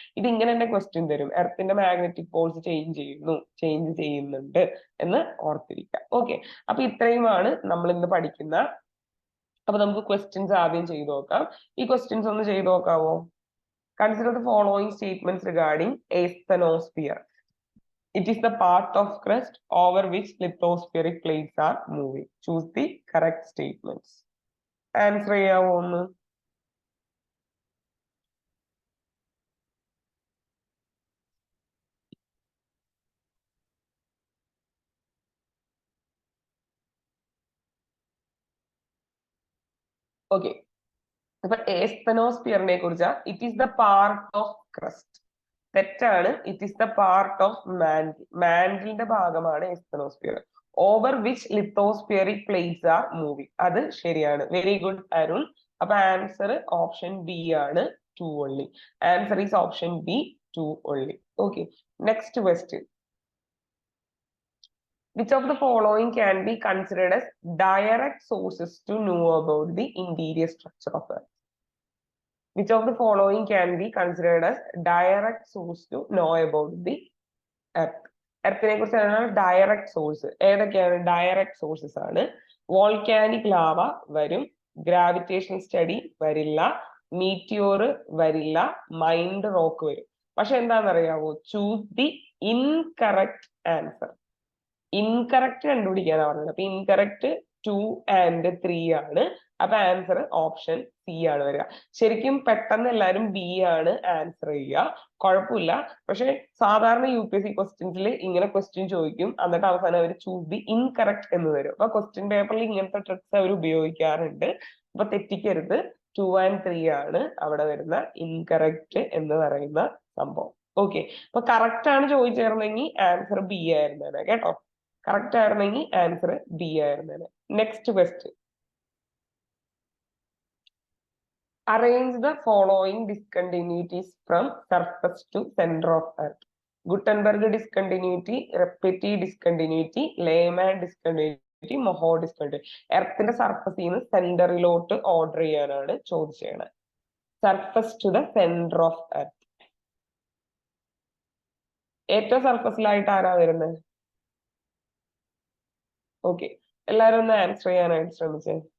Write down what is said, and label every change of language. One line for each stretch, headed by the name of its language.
Malayalam: ഇതിങ്ങനെ തന്നെ ക്വസ്റ്റ്യൻ തരും, എർത്തിന്റെ മാഗ്നറ്റിക് പോൾസ് ചേഞ്ച് ചെയ്യുന്നുണ്ട് എന്ന് ഓർത്തിരിക്കുക. ഓക്കെ, അപ്പൊ ഇത്രയുമാണ് നമ്മൾ ഇന്ന് പഠിക്കുന്ന. അപ്പൊ നമുക്ക് ക്വസ്റ്റ്യൻസ് ആദ്യം ചെയ്തു നോക്കാം. ഈ ക്വസ്റ്റ്യൻസ് ഒന്ന് ചെയ്തു നോക്കാവോ?
English: Consider the following statements regarding asthenosphere. It is the part of crust over which lithospheric plates are moving. Choose the correct statements.
Malayalam: Answer ചെയ്യാവോ ഒന്ന്? ഓക്കെ, അപ്പൊ asthenosphere കുറിച്ച്
English: It is the part of crust.
Malayalam: തെറ്റാണ്.
English: it is the part of
Malayalam: മാൻഡിലിന്റെ ഭാഗമാണ്
English: asthenosphere. Over which lithospheric plates are moving.
Malayalam: അത് ശരിയാണ്.
English: Very good Arun.
Malayalam: അപ്പൊ answer option B ആണ്, 2 only.
English: Answer is option B, 2 only. Okay, next question. Which of the following can be considered as direct sources to know about the interior structure of Earth? Which of the following can be considered as direct source to know about the Earth?
Malayalam: എർത്തിനെ കുറിച്ചാണ് direct source. ഏതൊക്കെയാണ് direct sources ആണ്? Volcanic lava വരും, gravitation study വരില്ല, Meteor വരില്ല, mind rock വരും. പക്ഷെ എന്താണെന്നറിയാവോ?
English: Choose the incorrect answer.
Malayalam: Incorrect കണ്ടുപിടിക്കാനാണ് പറഞ്ഞത്. അപ്പൊ ഇൻകറക്റ്റ് 2 and 3 ആണ്. അപ്പൊ ആൻസർ ഓപ്ഷൻ സി ആണ് വരിക. ശരിക്കും പെട്ടെന്ന് എല്ലാവരും ബി ആണ് ആൻസർ ചെയ്യുക, കുഴപ്പമില്ല. പക്ഷെ സാധാരണ UPSC ക്വസ്റ്റ്യൻസിൽ ഇങ്ങനെ ക്വസ്റ്റ്യൻ ചോദിക്കും, എന്നിട്ട് അവസാനം അവർ
English: choose the incorrect
Malayalam: എന്ന് തരും. അപ്പൊ ക്വസ്റ്റ്യൻ പേപ്പറിൽ ഇങ്ങനത്തെ ട്രിക്സ് അവർ ഉപയോഗിക്കാറുണ്ട്. അപ്പൊ തെറ്റിക്കരുത്, 2 and 3 ആണ് അവിടെ വരുന്ന ഇൻകറക്റ്റ് എന്ന് പറയുന്ന സംഭവം. ഓക്കെ, അപ്പൊ കറക്റ്റ് ആണ് ചോദിച്ചേർന്നെങ്കിൽ ആൻസർ ബി ആയിരുന്നേനെ കേട്ടോ. കറക്റ്റ് ആയിരുന്നെങ്കിൽ answer B ആയിരുന്നേനെ.
English: Next question. Arrange the following discontinuities from surface to center of Earth. Gutenberg discontinuity, Petit discontinuity, Lehman discontinuity, Moho discontinuity.
Malayalam: എർത്തിന്റെ സർഫസിൽ നിന്ന് സെന്ററിലോട്ട് ഓർഡർ ചെയ്യാനാണ് ചോദിച്ചത്.
English: Surface to the centre of Earth.
Malayalam: ഏറ്റവും സർഫസിലായിട്ട് ആരാ വരുന്നത്? Okay, എല്ലാരും ഒന്ന് ആൻസർ ചെയ്യാനായിട്ട് ശ്രമിച്ചേ.